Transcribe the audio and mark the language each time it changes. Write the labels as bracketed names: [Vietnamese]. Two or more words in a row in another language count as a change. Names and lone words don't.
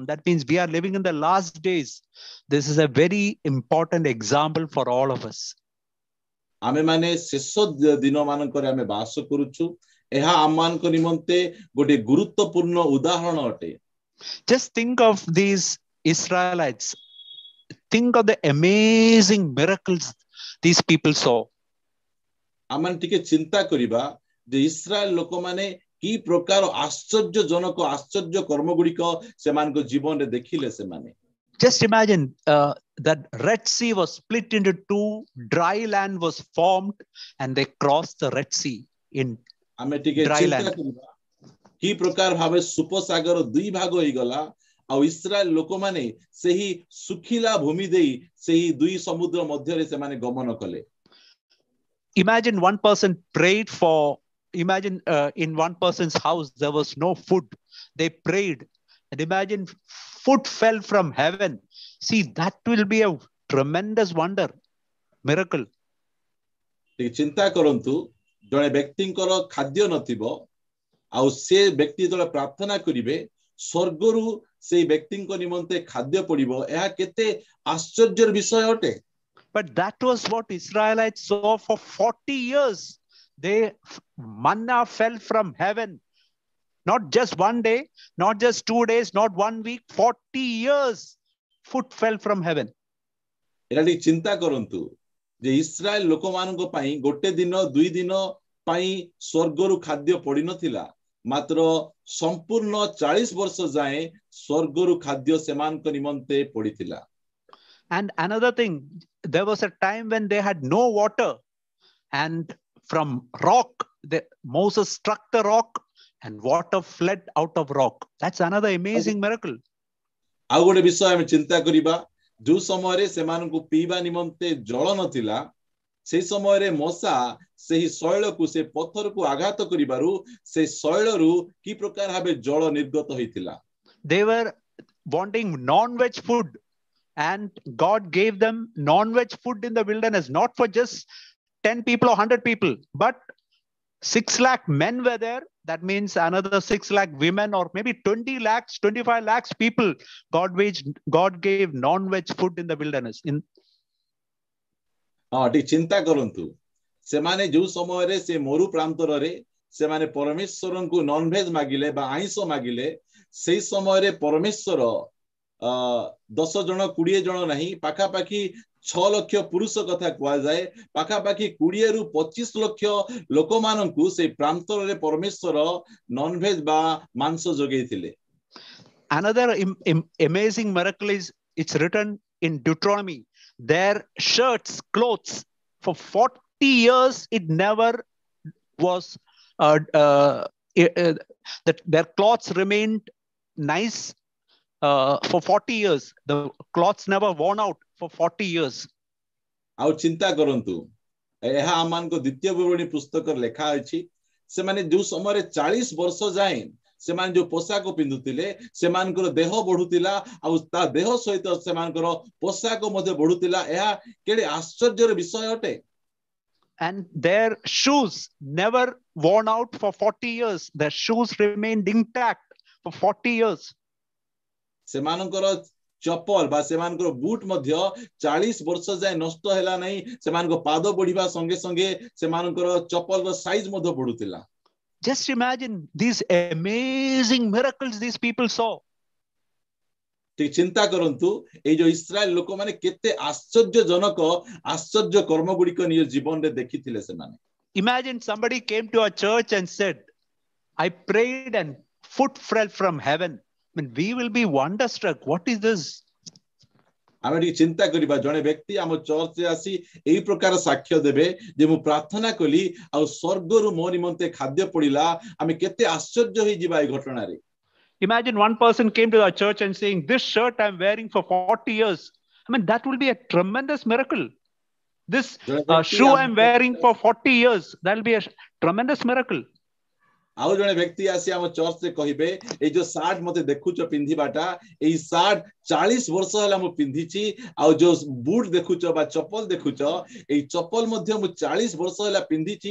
[English] That means we are living in the last days. This is a very important example for all of us. [Odia] ଆମେ ମାନେ ଶେଷ ଦିନ ମାନଙ୍କରେ ଆମେ ବାସ କରୁଛୁ। ଏହା ଆମମାନଙ୍କ ନିମନ୍ତେ ଗୋଟେ ଗୁରୁତ୍ୱପୂର୍ଣ୍ଣ ଉଦାହରଣ ଅଟେ। [English] Just think of these Israelites. Think of the amazing miracles these people saw. [Odia] ଆମେ ଟିକେ ଚିନ୍ତା କରିବା ଯେ ଇସ୍ରାଏଲ ଲୋକମାନେ କି ପ୍ରକାର ଆଶ୍ଚର୍ଯ୍ୟଜନକ ଆଶ୍ଚର୍ଯ୍ୟ କର୍ମ ଗୁଡ଼ିକ ସେମାନଙ୍କ ଜୀବନରେ ଦେଖିଲେ ସେମାନେ। [English] Just imagine that Red Sea was split into two, dry land was formed, and they crossed the Red Sea in [Odia] ଆମେ ଟିକେ [English] dry [Odia] ଚିନ୍ତା [English] land. [Odia] କରିବା କି ପ୍ରକାର ଭାବେ ସୁପସାଗର ଦୁଇ ଭାଗ ହେଇଗଲା ଆଉ ଇସ୍ରାଏଲ ଲୋକମାନେ ସେହି ଶୁଖିଲା ଭୂମି ଦେଇ ସେହି ଦୁଇ ସମୁଦ୍ର ମଧ୍ୟରେ ସେମାନେ ଗମନ କଲେ। [English] Imagine one person prayed for, imagine in one person's house there was no food. They prayed, and imagine food fell from heaven. See, that will be a tremendous wonder, miracle. [Odia] ଟିକେ ଚିନ୍ତା କରନ୍ତୁ, ଜଣେ ବ୍ୟକ୍ତିଙ୍କର ଖାଦ୍ୟ ନଥିବ ଆଉ ସେ ବ୍ୟକ୍ତି ଯେତେବେଳେ ପ୍ରାର୍ଥନା କରିବେ ସ୍ୱର୍ଗରୁ ସେଇ ବ୍ୟକ୍ତିଙ୍କ ନିମନ୍ତେ ଖାଦ୍ୟ ପଡ଼ିବ, ଏହା କେତେ ଆଶ୍ଚର୍ଯ୍ୟର ବିଷୟ ଅଟେ। [English] But that was what Israelites saw for 40 years. Manna fell from heaven. Not just one day, not just 2 days, not 1 week, 40 years. Food fell from heaven. [Odia] ଏଟା ଟିକେ ଚିନ୍ତା କରନ୍ତୁ ଯେ ଇସ୍ରାଏଲ ଲୋକମାନଙ୍କ ପାଇଁ ଗୋଟେ ଦିନ ଦୁଇ ଦିନ ପାଇଁ ସ୍ୱର୍ଗରୁ ଖାଦ୍ୟ ପଡ଼ିନଥିଲା, ମାତ୍ର ସମ୍ପୂର୍ଣ୍ଣ 40 ବର୍ଷ ଯାଏ ସ୍ୱର୍ଗରୁ ଖାଦ୍ୟ ସେମାନଙ୍କ ନିମନ୍ତେ ପଡ଼ିଥିଲା। [English] And another thing, there was a time when they had no water, and from rock, Moses struck the rock and water fled out of rock. That's another amazing miracle. [Odia] ଆଉ ଗୋଟେ ବିଷୟ ଆମେ ଚିନ୍ତା କରିବା, ଯୋଉ ସମୟରେ ସେମାନଙ୍କୁ ପିଇବା ନିମନ୍ତେ ଜଳ ନଥିଲା, ସେହି ସମୟରେ ମଶା ସେହି ଶୈଳକୁ ସେ ପଥରକୁ ଆଘାତ କରିବାରୁ ସେ ଶୈଳରୁ କି ପ୍ରକାର ଭାବେ ଜଳ ନିର୍ଗତ ହୋଇଥିଲା। [English] They were wanting non-veg food, and God gave them non-veg food in the wilderness, not for just 10 people or 100 people, but 6 lakh men were there. That means another 6 lakh women, or maybe 20 lakhs, 25 lakhs people. God gave non-veg food in the wilderness. [Odia] ଟିକେ ଚିନ୍ତା କରନ୍ତୁ, ସେମାନେ ଯୋଉ ସମୟରେ ସେ ମରୁ ପ୍ରାନ୍ତରରେ ସେମାନେ ପରମେଶ୍ୱରଙ୍କୁ ନନଭେଜ ମାଗିଲେ ବା ଆଇଁଷ ମାଗିଲେ, ସେଇ ସମୟରେ ପରମେଶ୍ୱର 10 ଜଣ 20 ଜଣ ନାହିଁ, ପାଖାପାଖି 6 ଲକ୍ଷ ପୁରୁଷ କଥା କୁହାଯାଏ, ପାଖାପାଖି 20 ରୁ 25 ଲକ୍ଷ ଲୋକମାନଙ୍କୁ ସେଇ ପ୍ରାନ୍ତରରେ ପରମେଶ୍ୱର ନନଭେଜ ବା ମାଂସ ଯୋଗେଇଥିଲେ। [English] Another amazing miracle is, it's written in Deuteronomy, their shirts, clothes, for 40 years it never was that their clothes remained nice for 40 years. The clothes never worn out for 40 years. [Odia] ଆଉ ଚିନ୍ତା କରନ୍ତୁ, ଏହା ଆମମାନଙ୍କ ଦ୍ୱିତୀୟ ବିବରଣୀ ପୁସ୍ତକରେ ଲେଖା ଅଛି, ସେମାନେ ଯୋଉ ସମୟରେ 40 ବର୍ଷ ଯାଏଁ ସେମାନେ ଯୋଉ ପୋଷାକ ପିନ୍ଧୁଥିଲେ, ସେମାନଙ୍କର ଦେହ ବଢୁଥିଲା, ଆଉ ତା ଦେହ ସହିତ ସେମାନଙ୍କର ପୋଷାକ ମଧ୍ୟ ବଢୁଥିଲା। ଏହା କେଡ଼େ ଆଶ୍ଚର୍ଯ୍ୟର ବିଷୟ ଅଟେ। [English] And their shoes never worn out for 40 years. Their shoes remained intact for 40 years. [Odia] ସେମାନଙ୍କର ଚପଲ ବା ସେମାନଙ୍କର ବୁଟ ମଧ୍ୟ 40 ବର୍ଷ ଯାଏ ନଷ୍ଟ ହେଲା ନାହିଁ। ସେମାନଙ୍କ ପାଦ ବଢିବା ସଙ୍ଗେ ସଙ୍ଗେ ସେମାନଙ୍କର ଚପଲର ସାଇଜ ମଧ୍ୟ ବଢୁଥିଲା। [English] Just imagine these amazing miracles these people saw. [Odia] ठीक ଚିନ୍ତା କରନ୍ତୁ, ଏଇ ଯୋଉ ଇସ୍ରାଏଲ ଲୋକମାନେ କେତେ ଆଶ୍ଚର୍ଯ୍ୟଜନକ ଆଶ୍ଚର୍ଯ୍ୟ କର୍ମ ଗୁଡ଼ିକ ନିଜ ଜୀବନରେ ଦେଖିଥିଲେ ସେମାନେ। [English] Imagine somebody came to a church and said, I prayed and food fell from heaven. I mean, we will be wonderstruck. What is this? [Odia] ଆମେ ଟିକେ ଚିନ୍ତା କରିବା, ଜଣେ ବ୍ୟକ୍ତି ଆମ ଚର୍ଚ୍ଚରେ ଆସି ଏଇ ପ୍ରକାର ସାକ୍ଷ୍ୟ ଦେବେ ଯେ ମୁଁ ପ୍ରାର୍ଥନା କଲି ଆଉ ସ୍ୱର୍ଗରୁ ମୋ ନିମନ୍ତେ ଖାଦ୍ୟ ପଡ଼ିଲା। ଆମେ କେତେ ଆଶ୍ଚର୍ଯ୍ୟ ହେଇଯିବା ଏଇ ଘଟଣାରେ। [English] Imagine one person came to our church and saying, this shirt I'm wearing for 40 years. I mean, that will be a tremendous miracle. This shoe I'm wearing for 40 years, that will be a tremendous miracle. [Odia] ଆଉ ଜଣେ ବ୍ୟକ୍ତି ଆସି ଆମ ଚର୍ଚ୍ଚରେ କହିବେ, ଏଇ ଯୋଉ ସାର୍ଟ ମତେ ଦେଖୁଛ ପିନ୍ଧିବାଟା, ଏଇ ସାର୍ଟ 40 ବର୍ଷ ହେଲା ମୁଁ ପିନ୍ଧିଛି, ଆଉ ଯୋଉ ବୁଟ ଦେଖୁଛ ବା ଚପଲ ଦେଖୁଛ, ଏଇ ଚପଲ ମଧ୍ୟ ମୁଁ 40 ବର୍ଷ ହେଲା ପିନ୍ଧିଛି।